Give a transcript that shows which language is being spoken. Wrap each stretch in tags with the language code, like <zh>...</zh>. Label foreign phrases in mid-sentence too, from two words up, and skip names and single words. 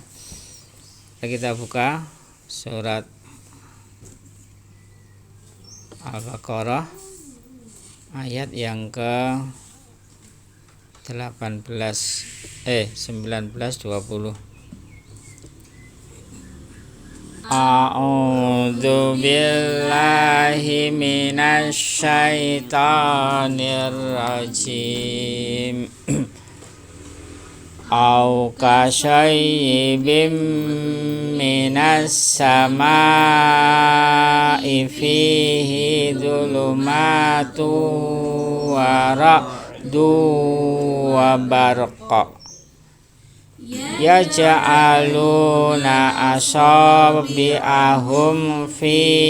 <id>Kita buka surat Al-Baqarah ayat yang ke 19 20.</id> <ar>أعوذ بالله من الشيطان الرجيم. أو كصيب من السماء فيه ظلمات ورعد وبرق يجعلون أصابعهم في</ar>